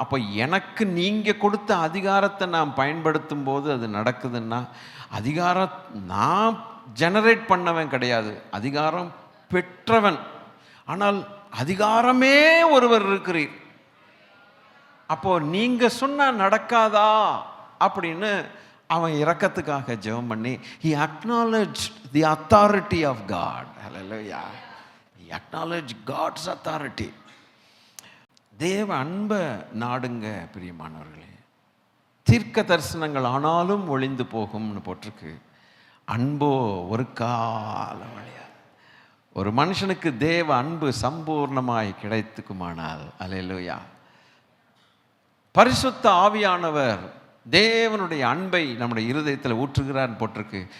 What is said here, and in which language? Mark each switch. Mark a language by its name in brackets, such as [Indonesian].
[Tamil] அப்போ எனக்கு நீங்கள் கொடுத்த அதிகாரத்தை நான் பயன்படுத்தும் போது அது நடக்குதுன்னா, அதிகாரம் நான் ஜெனரேட் பண்ணவன் கிடையாது, அதிகாரம் பெற்றவன். ஆனால் அதிகாரமே ஒருவர் இருக்கிறீர். அப்போ நீங்க சொன்னா நடக்காதா அப்படின்னு அவன் இரக்கத்துக்காக ஜெபம் பண்ணி [English] he acknowledged the authority of God. Hallelujah. He acknowledged God's authority. [Tamil] தேவ அன்பை நாடுங்க பிரியமானவர்களே. தீர்க்க தரிசனங்கள் ஆனாலும் ஒளிந்து போகும்னு போட்டிருக்கு. அன்போ ஒரு காலம் அழியாது. ஒரு மனுஷனுக்கு தேவ அன்பு சம்பூர்ணமாய் கிடைத்துக்குமானால், அல்லேலூயா, பரிசுத்த ஆவியானவர் தேவனுடைய அன்பை நம்முடைய இருதயத்தில் ஊற்றுகிறார்னு போட்டிருக்கு.